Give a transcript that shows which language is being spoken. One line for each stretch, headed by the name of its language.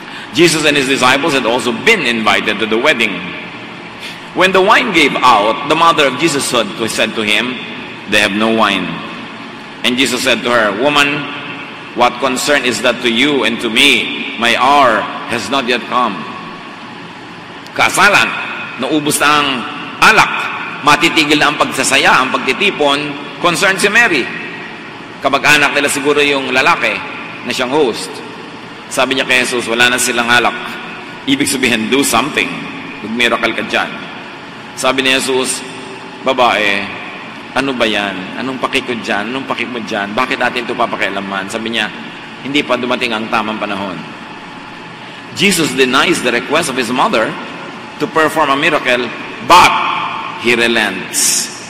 English: Jesus and his disciples had also been invited to the wedding. When the wine gave out, the mother of Jesus said to him, they have no wine. And Jesus said to her, woman, what concern is that to you and to me? My hour has not yet come.
Filipino: Kasalan, naubos na ang alak, matitigil na ang pagsasaya, ang pagtitipon, concern si Mary. Kamag-anak nila siguro yung lalaki na siyang host. Sabi niya kay Jesus, wala na silang alak. Ibig sabihin,
English: do something.
Filipino: Mag-miracle ka dyan. Sabi ni Jesus, babae, ano ba yan? Anong pakikod dyan? Anong pakik mo dyan? Bakit natin ito papakialaman? Sabi niya, hindi pa dumating ang tamang panahon.
English: Jesus denies the request of his mother to perform a miracle, but he relents.